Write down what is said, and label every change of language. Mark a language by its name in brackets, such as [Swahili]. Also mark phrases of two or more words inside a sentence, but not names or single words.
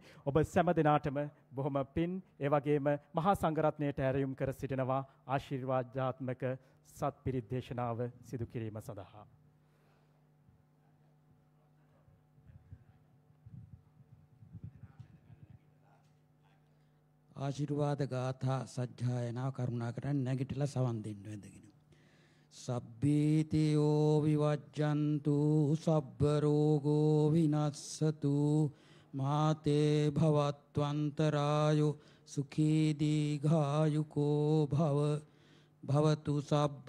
[Sinhala] ඔබ සෑම දිනාටම බොහොම පින් ඒ වගේම මහා සංඝරත්නයට ඇරයුම් කර සිටිනවා ආශිර්වාදාත්මක සත්පිරිත් දේශනාව සිදු කිරීම සඳහා. ආශිර්වාද ගාථා සජ්ජායනා කරුණාකර නැගිටලා සවන් දෙන්න වැදගෙන. [Pali] සබ්බීතියෝ විවජ්ජන්තු සබ්බ රෝගෝ විනස්සතු මාතේ භවත්වන්තරායෝ සුඛී දීඝායුකෝ භවතු සබ්බ